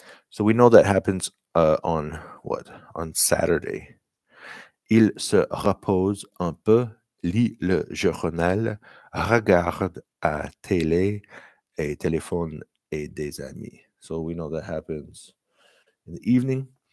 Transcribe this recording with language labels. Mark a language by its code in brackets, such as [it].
[en] So we know that happens on what? On Saturday. [fr] Il se repose un peu, lit le journal, regarde à télé et téléphone et des amis. [en] So we know that happens in the evening.